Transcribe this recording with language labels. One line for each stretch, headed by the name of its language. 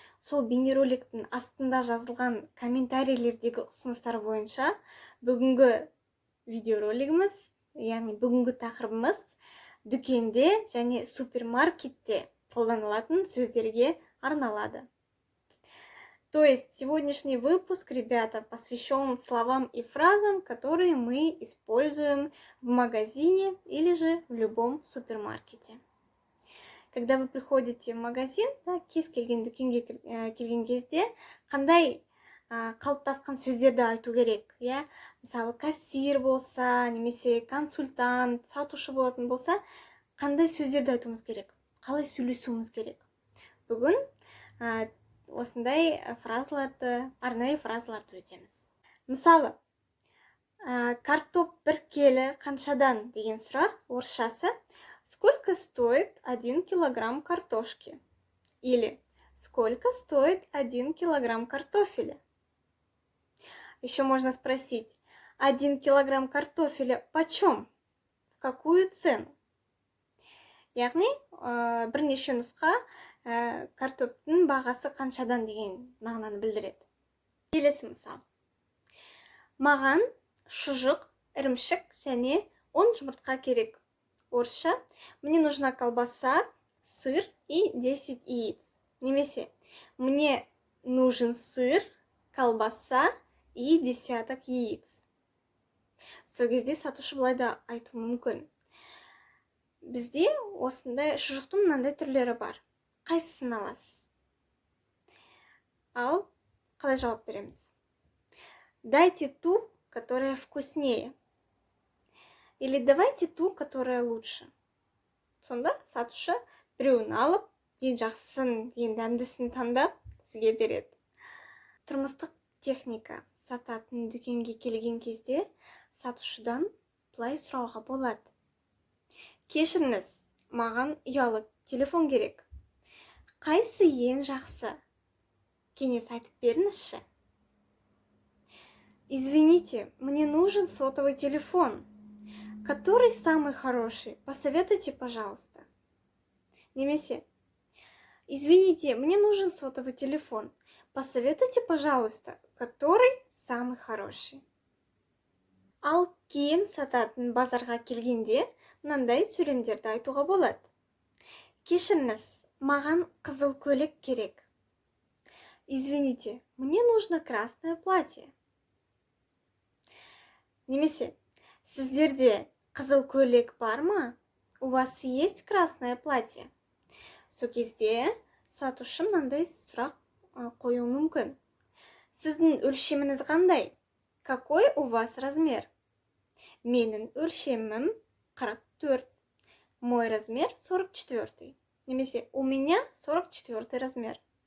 Kazakh: Сол бейнероликтің астында жазылған комментарийлердегі ұсыныстар бойынша бүгінгі видеоролигіміз, яғни бүгінгі тақырыбымыз дүкенде және супермаркетте қолданылатын сөздерге арналады.
Russian: То есть сегодняшний выпуск, ребята, посвящен словам и фразам, которые мы используем в магазине или же в любом супермаркете. Когда вы приходите в магазин,
Kazakh: кез келген дүкенге келген кезде, қандай қалыптасқан сөздерді айту керек? Мысалы, кассир болса, немесе консультант, сатушы болатын болса, қандай сөздерді айтуымыз керек? Қалай сөйлесуіміз керек? Бүгін осындай арнайы фразаларды өтеміз. Мысалы, картоп 1 келі қаншадан деген сұрақ орысшасы
Russian: сколько стоит 1 килограмм картошки? Или сколько стоит 1 килограмм картофеля? Еще можно спросить, 1 килограмм картофеля почем? В какую цену?
Kazakh: Яғни, бірнеше нұсқа картоптың бағасы қаншадан деген мағынаны білдіреді. Келесі мысал. Маған шұжық, ірімшік және 10 жұмыртқа керек. Орысша,
Russian: мне нужна колбаса, сыр и 10 яиц.
Kazakh: Немесе,
Russian: мне нужен сыр, колбаса и 10 яиц.
Kazakh: Сол кезде сатушы былай да айтуы мүмкін. Бізде осындай шұжықтың мынандай түрлері бар. Қайсысын аласыз? Ал қалай жауап береміз?
Russian: Дайте ту, которая вкуснее. Или давайте ту, которая лучше.
Kazakh: Сонда сатушы біреуін алып, ең жақсысын, ең дәмдісін таңдап сізге береді. Тұрмыстық техника сататын дүкенге келген кезде сатушыдан былай сұрауға болады. Кешіріңіз, маған ұялы телефон керек. Қайсы ең жақсы? Кеңес айтып беріңізші.
Russian: Извините, мне нужен сотовый телефон. Который самый хороший? Посоветуйте, пожалуйста.
Kazakh: Немесе,
Russian: извините, мне нужен сотовый телефон. Посоветуйте, пожалуйста, который самый хороший.
Kazakh: Ал киім сататын базарға келгенде мынандай сөйлемдерді айтуға болады. Кешіріңіз, маған қызыл көйлек керек.
Russian: Извините, мне нужно красное платье.
Kazakh: Немесе, сіздерде қызыл көйлек бар ма?
Russian: У вас есть красное платье?
Kazakh: Сол кезде сатушы мынандай сұрақ қоюы мүмкін. Сіздің өлшеміңіз қандай?
Russian: Какой у вас размер?
Kazakh: Менің өлшемім 44.
Russian: Мой размер 44.
Kazakh: Немесе,
Russian: у меня 44 размер.